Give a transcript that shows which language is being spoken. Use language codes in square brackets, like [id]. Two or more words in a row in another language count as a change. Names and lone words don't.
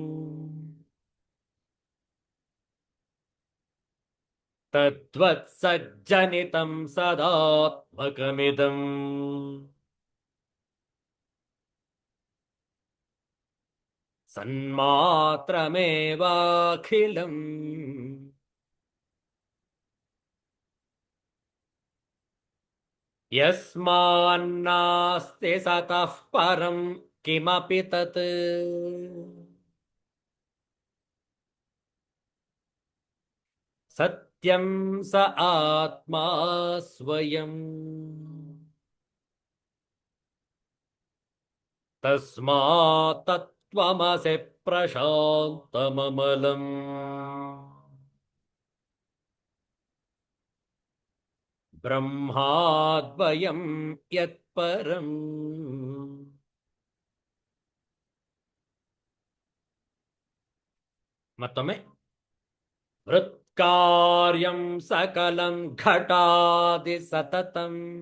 [sa] ತದ್ವತ್ಸಜ್ಜನಿತಂ ಸದಾತ್ಮಕಮಿದಂ ಸನ್ಮಾತ್ರಮೇವಾಖಿಲಂ ಯಸ್ಮಾನ್ನಾಸ್ತಿ ಸತಃ ಪರಂ ಕಿಮಪಿ ತತ್ ಸತ್ಯಂ ಸ ಆತ್ಮಾ ಸ್ವಯಂ ತಸ್ಮಾತ್ ತತ್ವಮಸಿ ಪ್ರಶಾಂತಮಮಲಂ ಬ್ರಹ್ಮಾದ್ವಯಂ ಯತ್ಪರಂ ಮತ್ತೊಮ್ಮೆ ಮೃತ್ಕಾರ್ಯಂ ಸಕಲಂ ಘಟಾದಿ ಸತತಂ